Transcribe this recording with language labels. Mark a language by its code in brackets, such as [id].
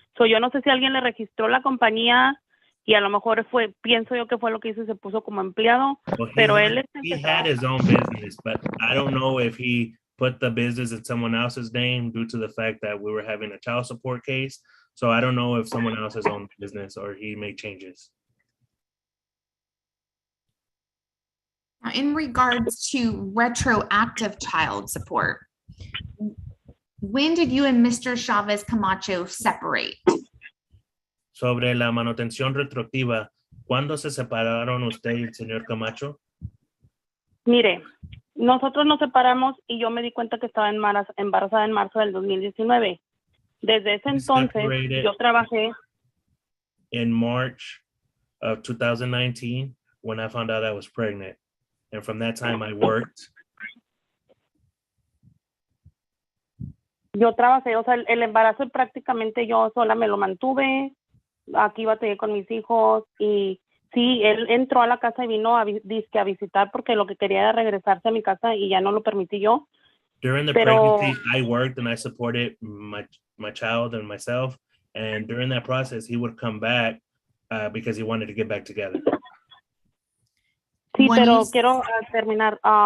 [es] Yo no sé si alguien le registró la compañía y a lo mejor pienso yo que fue lo que hizo y se puso como empleado, [en] Well, [es] pero él [en] he had his own business, but I don't know if he put the business in someone else's name due to the fact that we were having a child support case. So I don't know if someone else has owned business or he made changes. Now, in regards to retroactive child support, when did you and Mr. Chavez Camacho separate? [es] Sobre la manutención retroactiva, ¿cuándo se separaron usted y el señor Camacho? Mire, nosotros nos separamos y yo me di cuenta que estaba embarazada en marzo del 2019. Desde ese entonces, [en] Separated. [es] yo trabajé. [en] In March of 2019, when I found out I was pregnant. And from that time I worked. [es] Yo trabajé, el embarazo prácticamente yo sola me lo mantuve. Aquí batallé con mis hijos y sí, él entró a la casa y vino a visitar porque lo que quería era regresarse a mi casa y ya no lo permití yo. [en] During the pregnancy, I worked and I supported my child and myself. And during that process, he would come back because he wanted to get back together. [es] Sí, pero quiero terminar.